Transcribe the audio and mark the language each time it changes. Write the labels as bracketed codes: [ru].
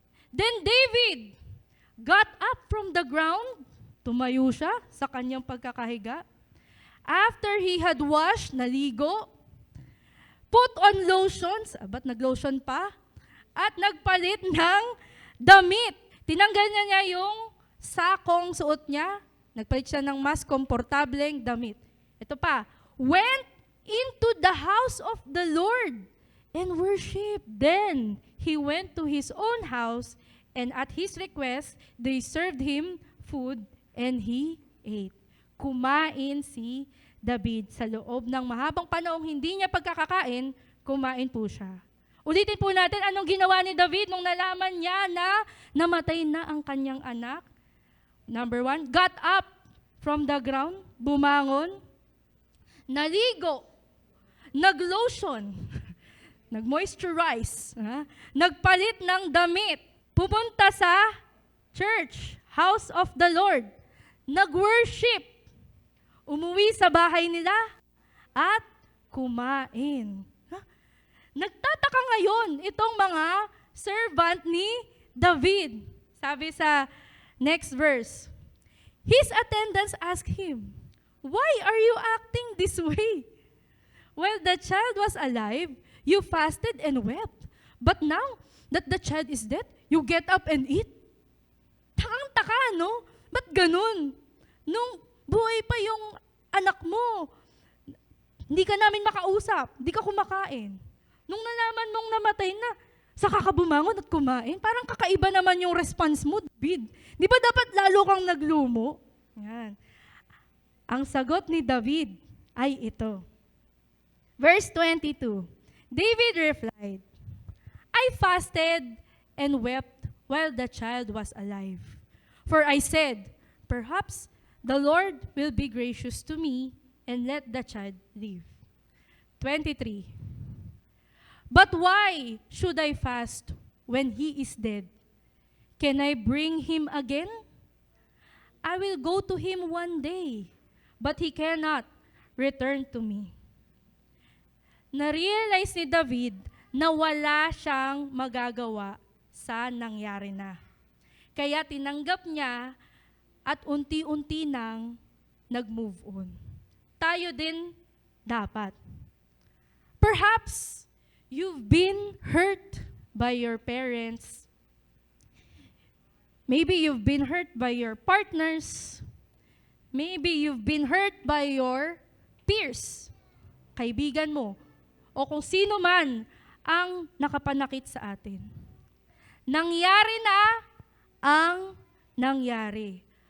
[en] Then David got up from the ground. [tl] Tumayo siya sa kanyang pagkakahiga. [en] After he had washed, [tl] naligo, [en] put on lotions, [tl] ba't nag-lotion pa? At nagpalit ng damit. Tinanggal niya yung sakong suot niya. Nagpalit siya ng mas komportableng damit. Ito pa, [en] went into the house of the Lord and worship. Then he went to his own house, and at his request, they served him food, and he ate. [tl] Kumain si David sa loob ng mahabang panahong hindi niya pagkakakain, kumain po siya. Ulitin po natin anong ginawa ni David nung nalaman niya na namatay na ang kanyang anak. Number 1, [en] got up from the ground, [tl] bumangon, naligo, nag-lotion, nag-moisturize, nagpalit ng damit, pupunta sa church, [en] house of the Lord, [tl] nag-worship, umuwi sa bahay nila, at kumain. Nagtataka ngayon itong mga servant ni David. Sabi sa [en] next verse, his attendants asked him, "Why are you acting this way? While the child was alive, you fasted and wept. But now that the child is dead, you get up and eat." [tl] Takang-taka, no? Ba't ganun? Nung buhay pa yung anak mo, hindi ka namin makausap, hindi ka kumakain. Nung nalaman mong namatay na, saka ka bumangon at kumain, parang kakaiba naman yung response mo, David. Di ba dapat lalo kang naglumo? Yan. Ang sagot ni David ay ito. [en] Verse 22, David replied, "I fasted and wept while the child was alive. For I said, perhaps the Lord will be gracious to me and let the child live." 23, "But why should I fast when he is dead? Can I bring him again? I will go to him one day, but he cannot return to me." [tl] Na-realize ni David na wala siyang magagawa sa nangyari na. Kaya tinanggap niya at unti-unti nang nag-move on. Tayo din dapat. [en] Perhaps you've been hurt by your parents. Maybe you've been hurt by your partners. Maybe you've been hurt by your [tl] peers, kaibigan mo, o kung sino man ang nakapanakit sa atin. Nangyari na ang nangyari.